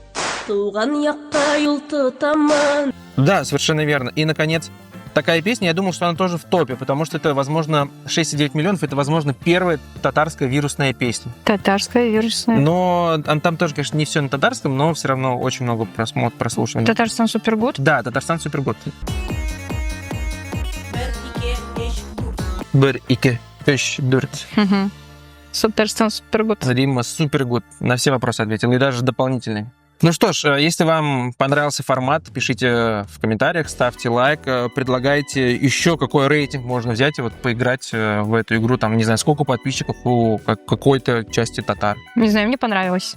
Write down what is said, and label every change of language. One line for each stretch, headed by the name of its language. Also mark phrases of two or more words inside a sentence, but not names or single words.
Russian: Да, совершенно верно. И, наконец, такая песня, я думал, что она тоже в топе, потому что это, возможно, 6,9 миллионов, это, возможно, первая татарская вирусная песня. Татарская вирусная. Но там тоже, конечно, не все на татарском, но все равно очень много прослушиваний. Татарстан Супергуд? Да, Татарстан Супергуд.
Tatar: Бір, ике, үш, дүрт.
Russian: Татарстан супергуд. Римма супергуд. На все вопросы ответил, и даже дополнительные. Ну что ж, если вам понравился формат, пишите в комментариях, ставьте лайк, предлагайте еще какой рейтинг можно взять и вот поиграть в эту игру. Там, не знаю, сколько подписчиков у какой-то части татар. Не знаю, мне понравилось.